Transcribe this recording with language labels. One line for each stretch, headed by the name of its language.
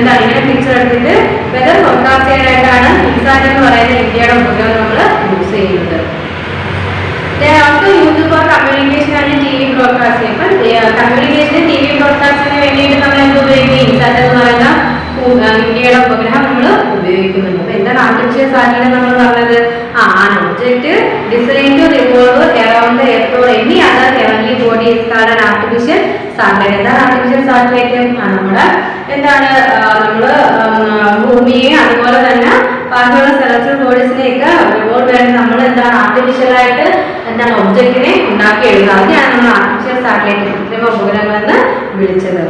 Malayalam: എന്താണ് ഇങ്ങനെ പിക്ചർ എടുത്തിട്ട് വെതർ ഫോർകാസ്റ്റ് ചെയ്യാനായിട്ടാണ് ഇൻസാറ്റ് എന്ന് പറയുന്ന ഇന്ത്യയുടെ ഉപഗ്രഹം നമ്മൾ യൂസ് ചെയ്യുന്നത്.
English: Also use for communication and T V broadcasting.
Malayalam: അപ്പൊ കമ്മ്യൂണിക്കേഷന് ടി വി ബ്രോഡ്കാസ്റ്റിന് വേണ്ടിയിട്ട് നമ്മൾ എന്ത് ഉപയോഗിക്കും? ഇൻസാറ്റ് എന്ന് പറയുന്ന ഇന്ത്യയുടെ ഉപഗ്രഹം നമ്മൾ ഉപയോഗിക്കുന്നുണ്ട്. അപ്പൊ എന്താണ് ആർട്ടിഫിഷ്യൽ സാറ്റലൈറ്റ് നമ്മൾ പറഞ്ഞത്?
English: an object designed to revolve around the earth or any other heavenly body is called an artificial satellite.
Malayalam: എന്താണ് ആർട്ടിഫിഷ്യൽ സാറ്റലൈറ്റ്? നമ്മുടെ എന്താണ് നമ്മൾ ഭൂമിയെ അതുപോലെ തന്നെ ബാക്കിയുള്ള സെലസ്റ്റിയൽ ബോഡീസിനെയൊക്കെ റിവോൾവ് ചെയ്യാൻ നമ്മൾ എന്താണ് ആർട്ടിഫിഷ്യൽ ആയിട്ട് എന്താണ് ഒബ്ജക്റ്റിനെ ഉണ്ടാക്കി എഴുതുക. അതിനാണ് നമ്മൾ ആർട്ടിഫിഷ്യൽ സാറ്റലൈറ്റ്, കൃത്രിമ ഉപഗ്രഹങ്ങൾ എന്ന് വിളിച്ചത്.